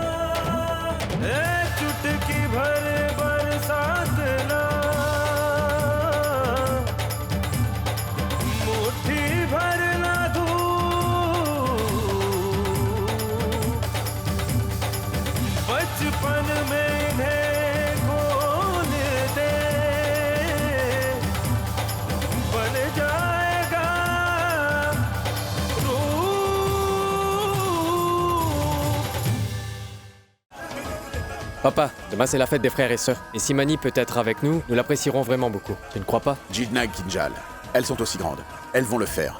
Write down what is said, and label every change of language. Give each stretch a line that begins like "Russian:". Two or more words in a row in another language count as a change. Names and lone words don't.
Hindi: चुटकी भर बरसात ना, मुट्ठी भर ना धूप, बचपन में इन्हें खोल दे, बन जाएगा
French: Papa, demain c'est la fête des frères et sœurs. Et si Mani peut être avec nous, nous l'apprécierons vraiment beaucoup. Tu ne crois pas? Jidna et Kinjal, elles sont aussi grandes. Elles vont le faire.